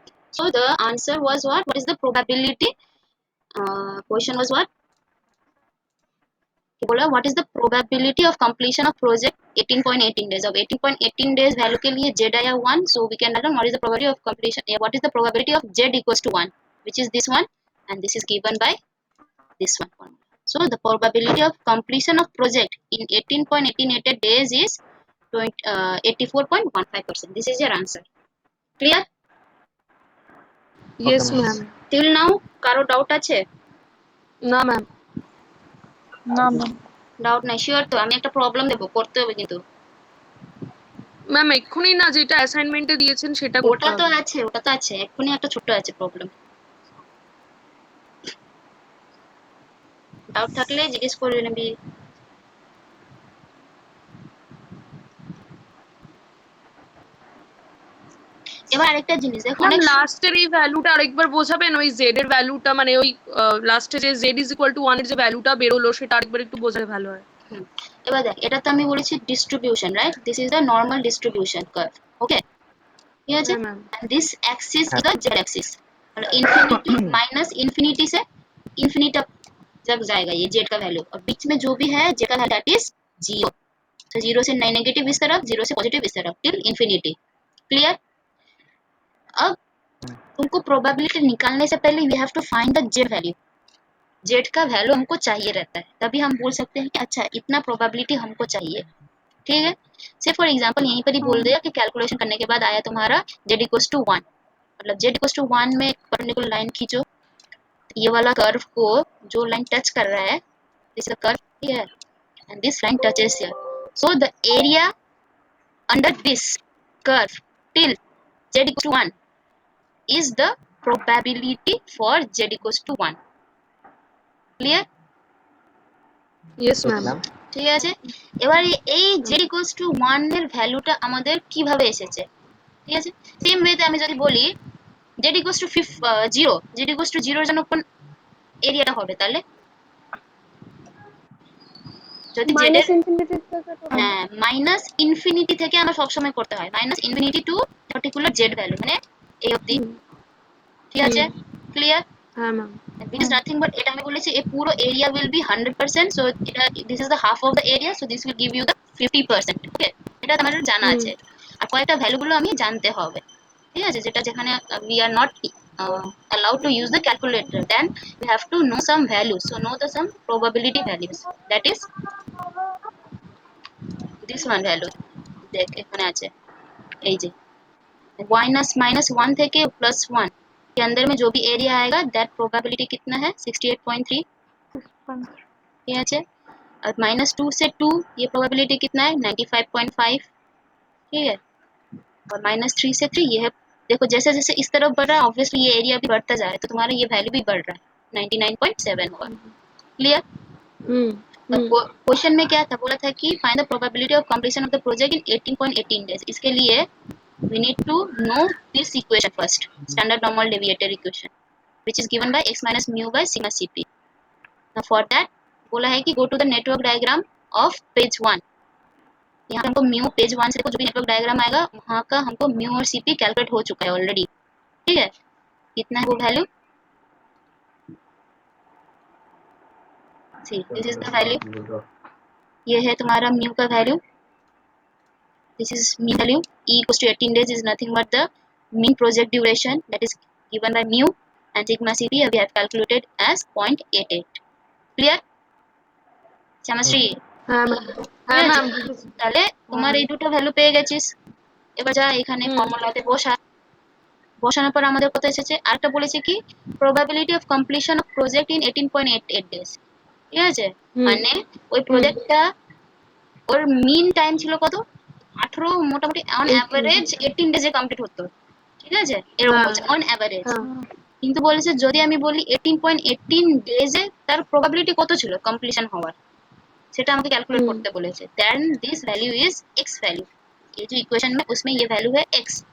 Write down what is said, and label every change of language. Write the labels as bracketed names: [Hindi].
[English] so the answer was what is the probability, question was what, [Hindi] बोला [English] what is the probability of completion of project 18.18 days, of 18.18 days [Hindi] value के लिए z आया 1, [English] so we can learn what is the probability of completion, what is the probability of z equals to 1, which is this one, and this is given by this one. So the probability of completion of project in 18.18 days is 84.15%. This is your answer. Clear? Yes Okay, ma'am. Ma'am. Till now [Bangla] কারো doubt আছে? না ma'am. না ma'am. Doubt নাই, sure তো? আমি একটা problem দেবো, করতে হবে কিন্তু। ম্যাম এক্ষুনি না, যেটা অ্যাসাইনমেন্টে দিয়েছেন সেটা করতে ওটা তো হবে। আছে, ওটা তো আছে, এক্ষুনি একটা ছোট আছে প্রবলেম, ডাউট থাকলে জিজ্ঞেস করে নিবি। এবার আরেকটা জিনিস দেখো, [English] ma'am [Bangla] অনেক লাস্টের এই ভ্যালুটা আরেকবার বোঝাবেন, ওই জেড এর ভ্যালুটা, মানে ওই লাস্টে যে জেড ইজ ইকুয়াল টু 1 এর যে ভ্যালুটা বেরোলো সেটা আরেকবার একটু বোঝালে ভালো হয়। এবার দেখ, এটা তো আমি বলেছি distribution, right, [English] this is the normal distribution curve, [Bangla] ওকে, ঠিক আছে। হ্যাঁ ma'am. [English] this axis is the Z axis, [Hindi] मतलब इन्फिनिटी माइनस इन्फिनिटी से इन्फिनिटी तक जाएगा ये जेड का वैल्यू, और बीच में जो भी है जेड का वैल्यू दैट इज 0, तो 0 से नेगेटिव इस तरफ, 0 से पॉजिटिव इस तरफ टिल इन्फिनिटी। क्लियर? अब तुमको प्रोबेबिलिटी निकालने से पहले [English] we have to find the z value, [Hindi] Z का वैल्यू हमको चाहिए रहता है, तभी हम बोल सकते हैं कि अच्छा इतना प्रोबेबिलिटी हमको चाहिए, ठीक है। से फॉर एग्जांपल यहीं पर ही बोल दिया कि कैलकुलेशन करने के बाद आया तुम्हारा z इक्वल्स टू 1, मतलब z इक्वल्स टू 1 में परपेंडिकुलर लाइन खींचो, ये वाला कर्व को जो लाइन टच कर रहा है, [English] This curve here and this line touches here, so the area under this curve till z equals to 1 is the probability for z equals to 1. Clear? Yes Yes, ma'am. ma'am. [Bangla] ঠিক আছে। এবার এই z equals to 1 এর ভ্যালুটা আমাদের কিভাবে এসেছে, ঠিক আছে। সেম ওয়েতে আমি যদি বলি z equals to 0, z equals to 0 এর জন্য কোন এরিয়াটা হবে তাহলে, যদি z এর মাইনাস ইনফিনিটি থেকে তো হ্যাঁ মাইনাস ইনফিনিটি থেকে আমরা সবসময় করতে হয়, minus infinity two particular z value, মানে এই অবধি, ঠিক আছে। [English] Clear? [Bangla] হ্যাঁ ma'am. [English] It is nothing but [Bangla] এটা আমি বলেছি এই পুরো এরিয়া [English] will be 100%, so [Bangla] এটা [English] this is the half of the area, so this will give you the 50%, okay, [Bangla] এটা আমাদের জানা আছে। আর কয়েকটা ভ্যালু গুলো আমি জানতে হবে, ঠিক আছে, যেটা যেখানে [English] we are not allowed to use the calculator, then we have to know some values. So know the some probability values, that is this one value [Bangla] দেখ এখানে আছে এই যে -1 থেকে +1 [Hindi] के अंदर में जो भी एरिया आएगा दैट प्रोबेबिलिटी कितना है 68.3 ठीक है। और -2 से 2 ये प्रोबेबिलिटी कितना है 95.5 ठीक है। और -3 से 3 ये है। देखो जैसे जैसे इस तरफ बढ़ रहा है ऑब्वियसली ये एरिया भी बढ़ता जा रहा है तो तुम्हारा ये वैल्यू भी बढ़ रहा है 99.7 होगा। क्लियर। क्वेश्चन में क्या था बोला था कि [English] Find the probability of completion of the project in 18.18 days. [Hindi] इसके लिए [English] we need to know this equation first, standard normal deviator equation, which is given by x minus mu by sigma cp. Now for that [Hindi] बोला है कि [English] go to the network diagram of page 1। [Hindi] यहाँ पे हमको mu page 1 से जो भी network diagram आएगा वहाँ का हमको म्यू और सीपी कैलकुलेट हो चुका है ऑलरेडी। ठीक है। कितना है वो value, [English] See this is the value. [Hindi] ये है तुम्हारा म्यू का value, this is mu value. [English] e equals to 18 days is nothing but the mean project duration that is given by mu, and sigma cp we have calculated as 0.88। Clear Shyamashree? [Bangla] হ্যাঁ ma'am তাহলে তোমার এই দুটো value পেয়ে গেছিস। এবার যা এখানে ফর্মুলাতে বসানোর পর আমাদের কত এসেছে, আরেকটা বলেছে কি probability of completion of project in 18.88 days. ঠিক আছে, মানে ওই প্রজেক্টটা ওর মিন টাইম ছিল কত 18, মোটামুটি অন অ্যাভারেজ 18 ডেজে কমপ্লিট হতো। ঠিক আছে, এরকম বলছে অন অ্যাভারেজ। কিন্তু বলেছে যদি আমি বলি 18.18 ডেজে তার প্রবাবিলিটি কত ছিল কমপ্লিশন হওয়ার, সেটা আমাকে ক্যালকুলেট করতে বলেছে। [English] Then this value is x value. [Hindi] ये जो इक्वेशन में उसमें ये वैल्यू है x।